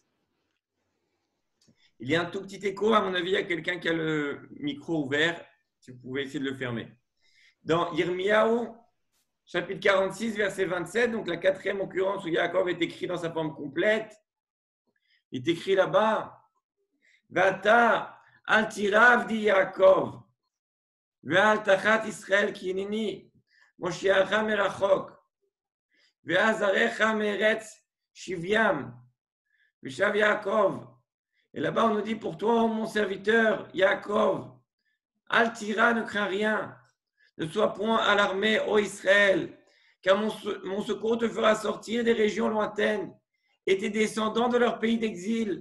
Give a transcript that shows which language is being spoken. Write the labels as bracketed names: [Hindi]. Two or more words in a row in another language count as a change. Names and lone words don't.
[French] Il y a un tout petit écho, à mon avis, il y a quelqu'un qui a le micro ouvert, si vous pouvez essayer de le fermer. Dans Yirmiyahu, chapitre 46, verset 27, donc la quatrième occurrence où Yaakov est écrit dans sa forme complète, il est écrit là-bas, [Hebrew] ואתה אל תירא עבדי יעקב ואל תחת ישראל כי הנני מושיעך מרחוק ואת זרעך מארץ שבים ושב יעקב. [French] Et là-bas, on nous dit, pour toi, mon serviteur, Yaakov, [Hebrew] אל תירא, [French] ne crains rien. Ne sois point alarmé, ô Israël, car mon secours te fera sortir des régions lointaines et tes descendants de leur pays d'exil.